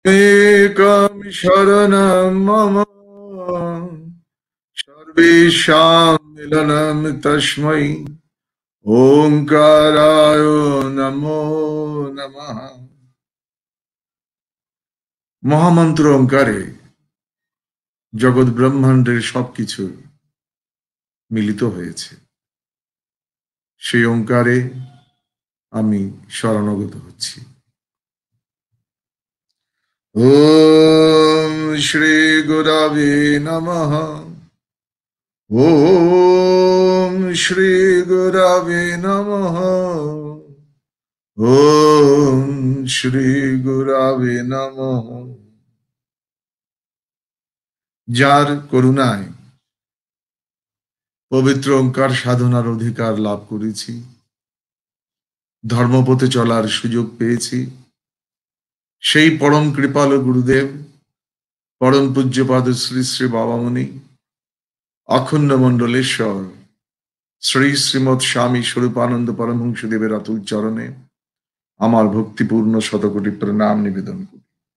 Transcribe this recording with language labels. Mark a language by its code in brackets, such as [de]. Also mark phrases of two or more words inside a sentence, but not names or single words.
[sa] एकं शरणं मम सर्वेषां मिलनं तस्मै ओंकाराय नमो नमः। [bn] মহামন্ত্র ওঙ্কারে জগৎ ব্রহ্মাণ্ডের সবকিছু মিলিত হয়েছে। সেই ওঙ্কারে আমি শরণাগত হচ্ছি। [sa] ওম শ্রী গুরবে নমঃ। ওম শ্রী গুরবে নমঃ। ওম শ্রী গুরবে নমঃ। [bn] যার করুণায় পবিত্র ওঙ্কার সাধনার অধিকার লাভ করেছি, ধর্মপথে চলার সুযোগ পেয়েছি, সেই পরম কৃপালু গুরুদেব পরম পূজ্যপাদ শ্রী শ্রী বাবামণি অখণ্ড মণ্ডলেশ্বর শ্রী শ্রীমৎ স্বামী স্বরূপানন্দ পরমহংসদেবের অতুল চরণে আমার ভক্তিপূর্ণ শতকোটি প্রণাম নিবেদন করি।